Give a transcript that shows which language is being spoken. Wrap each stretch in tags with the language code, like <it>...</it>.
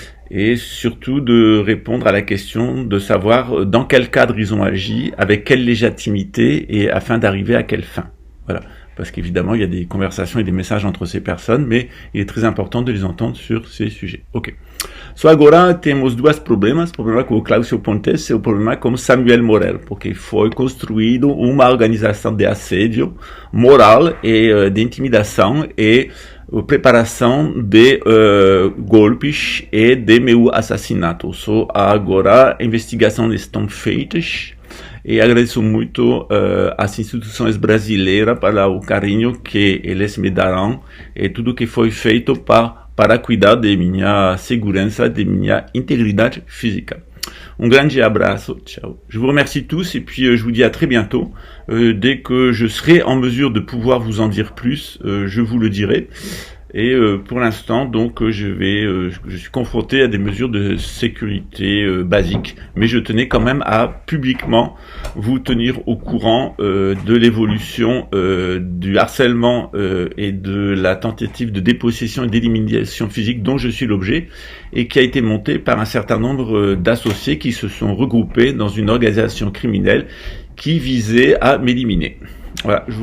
<fr>Et surtout de répondre à la question de savoir dans quel cadre ils ont agi, avec quelle légitimité et afin d'arriver à quelle fin. Voilà. Parce qu'évidemment, il y a des conversations et des messages entre ces personnes, mais il est très important de les entendre sur ces sujets.</fr> <pt>Ok. So agora temos dois problemas. O problema com o Claudio Pontes e o problema com Samuel Morel, porque foi construído uma organização de assédio moral e de intimidação e preparação de golpes e de meu assassinato. So agora investigações estão feitas e agradeço muito às instituições brasileiras para o carinho que eles me darão e tudo que foi feito para cuidar de minha segurança, de minha integridade física. Un grande abraço, ciao.</pt> <fr>Je vous remercie tous et puis je vous dis à très bientôt. Dès que je serai en mesure de pouvoir vous en dire plus, je vous le dirai. Et pour l'instant, donc, je suis confronté à des mesures de sécurité basiques, mais je tenais quand même à publiquement vous tenir au courant de l'évolution du harcèlement et de la tentative de dépossession et d'élimination physique dont je suis l'objet et qui a été montée par un certain nombre d'associés qui se sont regroupés dans une organisation criminelle qui visait à m'éliminer. Voilà.</fr>